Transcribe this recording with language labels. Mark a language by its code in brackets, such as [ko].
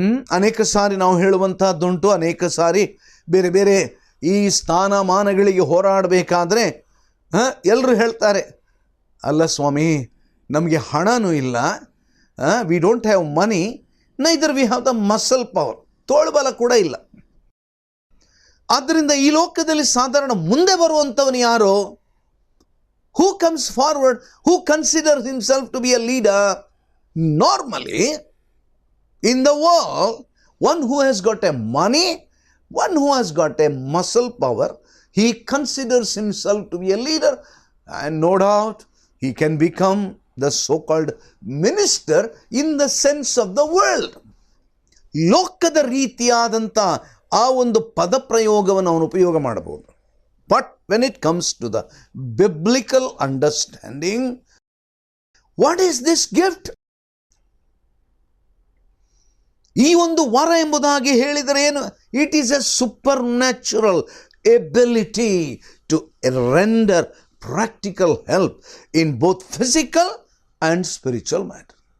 [kn] ಅನೇಕ ಸಾರಿ ನಾವು ಹೇಳುವಂತಹದ್ದುಂಟು, ಅನೇಕ ಸಾರಿ ಬೇರೆ ಬೇರೆ ಈ ಸ್ಥಾನಮಾನಗಳಿಗೆ ಹೋರಾಡಬೇಕಾದ್ರೆ ಎಲ್ಲರೂ ಹೇಳ್ತಾರೆ, ಅಲ್ಲ ಸ್ವಾಮಿ, ನಮಗೆ ಹಣನೂ ಇಲ್ಲ, [en] we don't have money, neither we have the muscle power, [kn] ತೋಳ್ಬಲ ಕೂಡ ಇಲ್ಲ. ಆದ್ದರಿಂದ ಈ ಲೋಕದಲ್ಲಿ ಸಾಧಾರಣ ಮುಂದೆ ಬರುವಂಥವನು ಯಾರೋ? [en] Who comes forward, who considers himself to be a leader? Normally in the world, one who has got a money, one who has got a muscle power, he considers himself to be a leader, and no doubt he can become the so-called minister in the sense of the world. [kn] ಲೋಕದ ರೀತಿಯಾದಂಥ ಆ ಒಂದು ಪದ ಪ್ರಯೋಗವನ್ನು ಅವನು ಉಪಯೋಗ ಮಾಡಬಹುದು. [en] But when it comes to the biblical understanding, what is this gift? [kn] ಈ ಒಂದು ವರ ಎಂಬುದಾಗಿ ಹೇಳಿದರೆ ಏನು? [en] It is a super natural ability to render practical help in both physical and spiritual matter.